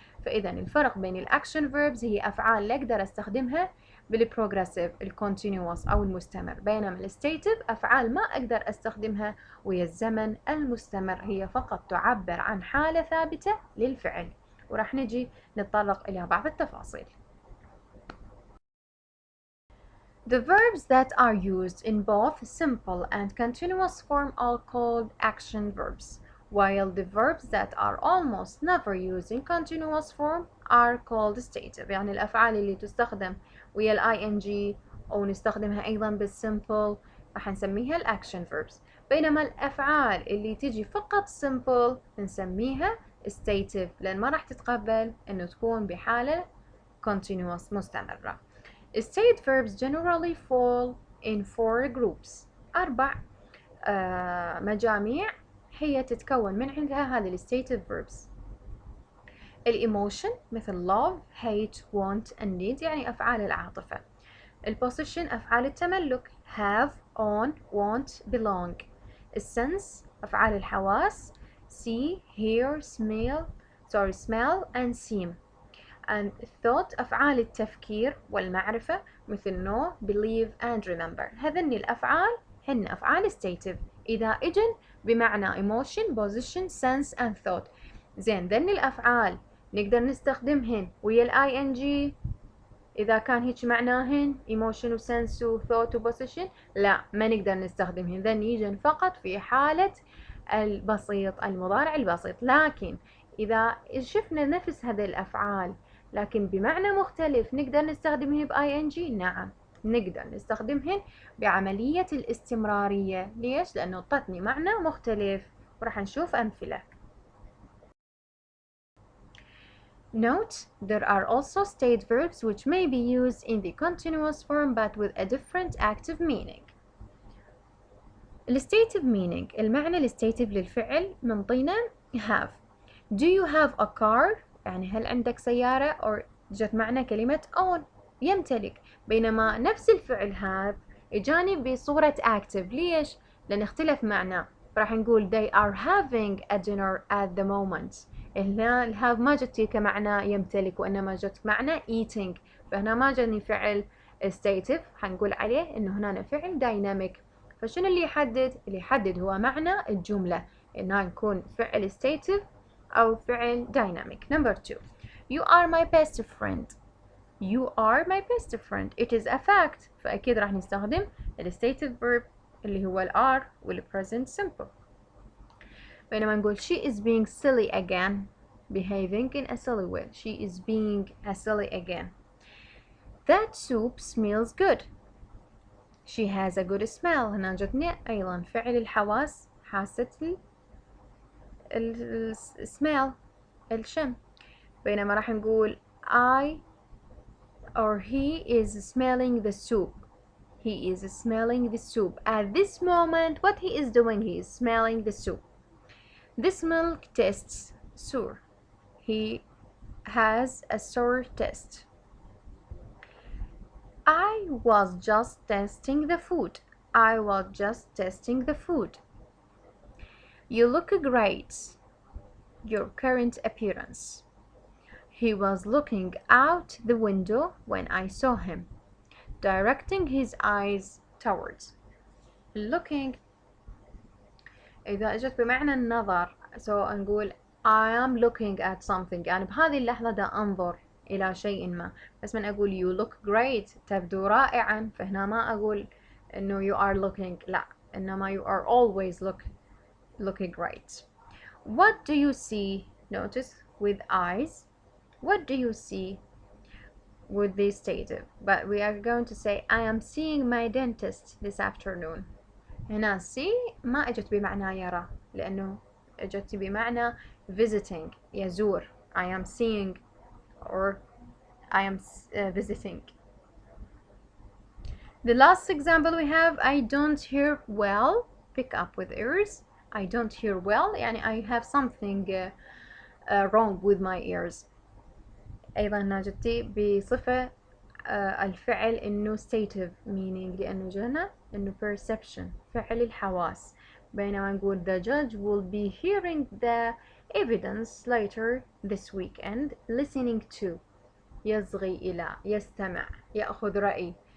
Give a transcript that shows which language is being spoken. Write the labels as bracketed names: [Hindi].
[Arabic] فإذا الفرق بين الأكشن verbs هي أفعال اللي أقدر أستخدمها بالبروجريسيف، الكونتينيوس أو المستمر، بينما الستيتيف أفعال ما أقدر أستخدمها ويا الزمن المستمر، هي فقط تعبر عن حالة ثابتة للفعل. وراح نجي نتطرق إلى بعض التفاصيل. [English] The verbs that are used in both simple and continuous form are called action verbs, while the verbs that are almost never used in continuous form are called stative. [Arabic] يعني الأفعال اللي تستخدم ويا ال ing أو نستخدمها أيضا بالsimple راح نسميها الأكشن verbs، بينما الأفعال اللي تجي فقط simple نسميها stative، لأن ما راح تتقبل إنه تكون بحالة continuous مستمرة. [English] State verbs generally fall in 4 groups، [Arabic] 4 مجاميع هي تتكون من عندها هذه [English] stative verbs. [Arabic] الemotion مثل [English] love, hate, want and need، [Arabic] يعني أفعال العاطفة. الposition أفعال التملك [English] have, own, want, belong. [Arabic] الsense أفعال الحواس [English] see, hear, smell and seem. [Arabic] and thought أفعال التفكير والمعرفة مثل [English] know, believe and remember. [Arabic] هذني الأفعال هن أفعال stative إذا إجن بمعنى [English] emotion, position, sense and thought. [Arabic] زين، ذني الأفعال نقدر نستخدمهن ويا ال ing إذا كان هيك معناهن emotion و sense و thought و position؟ لا، ما نقدر نستخدمهن، ذني يجن فقط في حالة البسيط، المضارع البسيط. لكن إذا شفنا نفس هذه الأفعال لكن بمعنى مختلف نقدر نستخدمهن ب ing؟ نعم، نقدر نستخدمهن بعملية الاستمرارية. ليش؟ لأنه أعطتني معنى مختلف، وراح نشوف أمثلة. [English] Note, there are also state verbs which may be used in the continuous form but with a different active meaning. [Arabic] الstative meaning، المعنى الستيتيف للفعل منطينا have. [English] Do you have a car؟ [Arabic] يعني هل عندك سيارة؟ أو جت معنى كلمة own، يمتلك. بينما نفس الفعل have إجاني بصورة active. ليش؟ لأن اختلف معنى. راح نقول [English] they are having a dinner at the moment. [Arabic] هنا الهاف ما جت كمعنى يمتلك، وإنما جت معنى eating، فهنا ما جاني فعل stative، حنقول عليه إنه هنا فعل dynamic. فشنو اللي يحدد؟ اللي يحدد هو معنى الجملة، إنها نكون فعل stative أو فعل dynamic. [English] Number 2. You are my best friend. You are my best friend. It is a fact. [Arabic] فأكيد راح نستخدم stative verb اللي هو are present simple. بينما نقول [English] she is being silly again, behaving in a silly way. She is being a silly again. That soup smells good. She has a good smell. [Arabic] هنا جتني أيضا فعل الحواس، حاسة smell الشم. بينما راح نقول [English] I or he is smelling the soup. He is smelling the soup. At this moment, what he is doing, he is smelling the soup. This milk tastes sour. He has a sour taste. I was just testing the food. I was just testing the food. You look great. Your current appearance. He was looking out the window when I saw him, directing his eyes towards. [Arabic] Looking إذا إجت بمعنى النظر، نقول [English] I am looking at something، [Arabic] يعني بهذه اللحظة دا أنظر إلى شيء ما. بس من أقول [English] you look great [Arabic] تبدو رائعا، فهنا ما أقول إنه [English] you are looking، [Arabic] لا، إنما [English] you are always looking great. What do you see? Notice with eyes. What do you see with the stative? But we are going to say I am seeing my dentist this afternoon. [Arabic] هنا see ما اجت بمعنى يرى، لأنه اجت بمعنى visiting، يزور. [English] I am seeing or I am visiting. The last example we have I don't hear well. Pick up with ears. I don't hear well يعني I have something wrong with my ears. [Arabic] أيضا هنا جتي بصفة الفعل إنه stative meaning، لأنه جانا إنه perception فعل الحواس. [English] بينما نقول the judge will be hearing the evidence later this weekend, listening to [Arabic] يصغي إلى، يستمع، يأخذ رأي.